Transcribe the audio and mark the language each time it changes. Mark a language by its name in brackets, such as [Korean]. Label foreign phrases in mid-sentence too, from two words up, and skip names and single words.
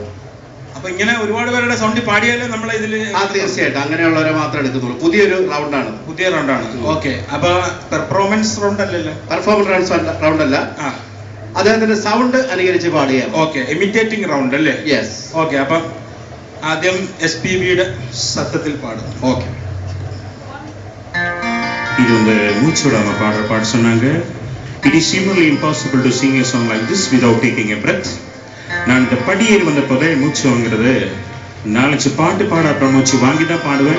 [Malayalam] അപ്പൊ ഇങ്ങനെ ഒരുപാട് പേരുടെ സൗണ്ടിൽ പാടിയാലേ നമ്മളെ ഇതില്. തീർച്ചയായിട്ടും അങ്ങനെയുള്ളവരെ മാത്രമേ എടുക്കുന്നുള്ളൂ. പുതിയൊരു റൗണ്ടാണ്. പുതിയ റൗണ്ടാണ്. ഓക്കെ. അപ്പൊ [English] performance round [Malayalam] അല്ലല്ലോ? [English] performance round [Malayalam] അല്ല, അദ്ദേഹത്തിന്റെ സൗണ്ട് അനുകരിച്ച് പാടുക. ഓക്കെ, [English] imitating round [Malayalam] അല്ലേ? യെസ്. ഓക്കെ, അപ്പം ആദ്യം SPBയുടെ [Tamil] சத்தத்தில் பாடும். ஓகே. இது வந்து மூச்சோடாம பாட சொன்னாங்க. [English] It is seemingly impossible to sing a song like this without taking a breath. [Tamil] நான் இந்த படியேறி வந்தப்போதே மூச்சு வாங்குறது, 4 பாட்டு பாட அப்புறம் மூச்சு வாங்கி தான் பாடுவேன்.